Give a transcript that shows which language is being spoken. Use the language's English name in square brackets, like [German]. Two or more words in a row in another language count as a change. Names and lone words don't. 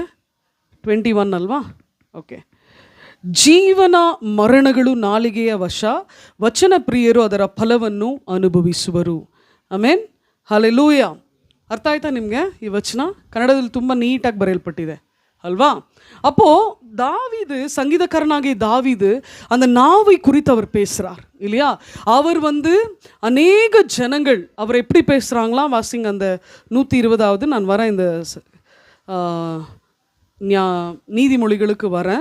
[Kannada] 21 ಅಲ್ವಾ? ಓಕೆ, ಜೀವನ ಮರಣಗಳು ನಾಲಿಗೆಯ ವಶ, ವಚನ ಪ್ರಿಯರು ಅದರ ಫಲವನ್ನು ಅನುಭವಿಸುವರು. ಆಮೇನ್, ಹಲ್ಲೆಲೂಯ. ಅರ್ಥ ಆಯ್ತಾ ನಿಮಗೆ ಈ ವಚನ? ಕನ್ನಡದಲ್ಲಿ ತುಂಬ ನೀಟಾಗಿ ಬರೆಯಲ್ಪಟ್ಟಿದೆ ಅಲ್ವಾ? [Tamil] அப்போ தாவீது, சங்கீதக்காரனாகிய தாவீது அந்த நாவை குறித்து அவர் பேசுறார் இல்லையா? அவர் அநேக ஜனங்கள் அவர் எப்படி பேசுகிறாங்களாம் வாசிங்க. அந்த 120வது, நான் வரேன் இந்த நீதிமொழிகளுக்கு வரேன்.